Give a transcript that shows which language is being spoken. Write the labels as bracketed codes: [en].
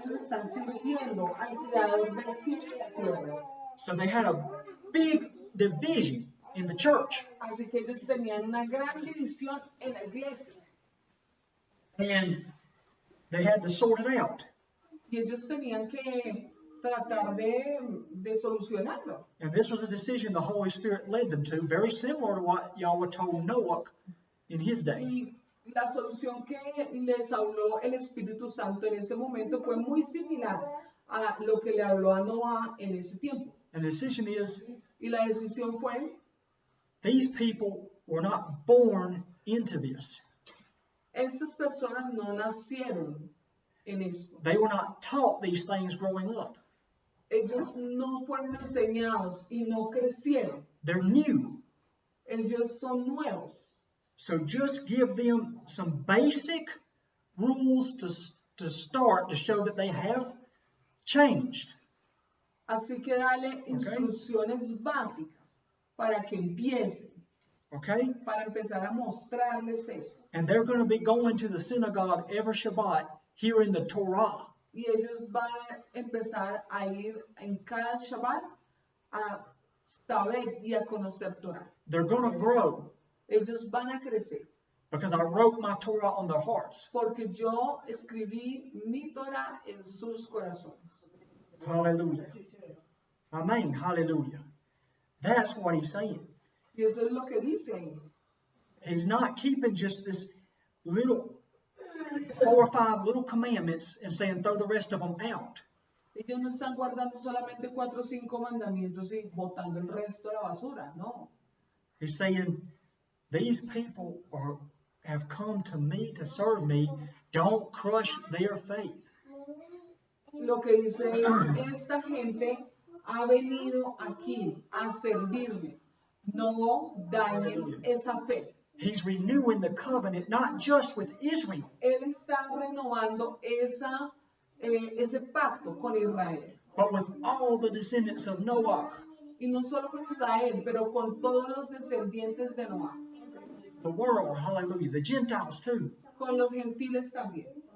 [es] ellos están sirviendo al creador del cielo y la tierra. [en] So they had a big division in the church. [es] Así que ellos tenían una gran división en la iglesia. [en] And they had to sort it out. [es] Y ellos tenían que tratar de solucionarlo. [en] And this was a decision the Holy Spirit led them to, very similar to what Yahweh told Noah in his day. [es] Y la solución que les habló el Espíritu Santo en ese momento fue muy similar a lo que le habló a Noah en ese tiempo. [en] And the decision is, [es] Y la decisión fue, [en] these people were not born into this. [es] estas personas no nacieron en esto. [en] They were not taught these things growing up. [es] Ellos no fueron enseñados y no crecieron. [en] They're new. [es] Ellos son nuevos. [en] So just give them some basic rules to start to show that they have changed. [es] Así que dale instrucciones básicas para que empiecen, [en] Okay? [es] para empezar a mostrarles eso. [en] And they're going to be going to the synagogue every Shabbat hearing the Torah. [es] Y ellos van a empezar a ir en cada Shabbat a saber y a conocer Torah. [en] They're going to grow [es] Ellos van a crecer [en] because I wrote my Torah on their hearts. [es] porque yo escribí mi Torah en sus corazones. [en] Hallelujah. Amen. Hallelujah. That's what he's saying. [es] Y eso es lo que dice ahí. [en] He's not keeping just this little 4 or 5 little commandments and saying throw the rest of them out. [es] Ellos no están guardando solamente 4 o 5 mandamientos y botando el resto a la basura, no. [en] He's saying these people have come to me to serve me. Don't crush their faith. [es] Lo que dice es, esta gente ha venido aquí a servirme. No dañen esa fe. [en] He's renewing the covenant not just with Israel, [es] Él está renovando ese pacto con Israel. [en] but with all the descendants of Noah. [es] Y no solo con Israel, pero con todos los descendientes de Noah. [en] The world, hallelujah. The Gentiles too. [es] Con los gentiles también.